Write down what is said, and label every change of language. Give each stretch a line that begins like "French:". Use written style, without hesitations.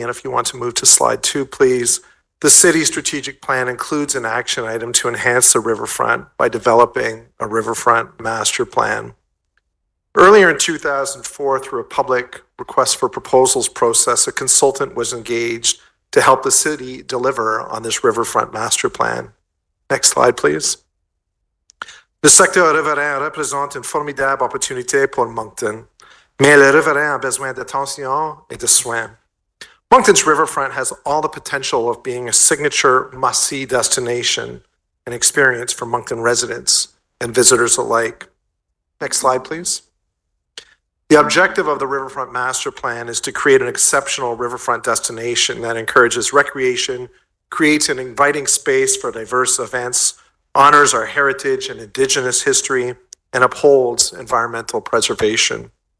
English: And if you want to move to slide 2, please. The city strategic plan includes an action item to enhance the riverfront by developing a riverfront master plan. Earlier in 2004, through a public request for proposals process, a consultant was engaged to help the city deliver on this riverfront master plan. Next slide, please.
French: Le secteur riverain représente une formidable opportunité pour Moncton, mais le riverain a besoin d'attention et de soins.
English: Moncton's riverfront has all the potential of being a signature must-see destination and experience for Moncton residents and visitors alike. Next slide, please. The objective of the Riverfront Master Plan is to create an exceptional riverfront destination that encourages recreation, creates an inviting space for diverse events, honors our heritage and Indigenous history, and upholds environmental preservation.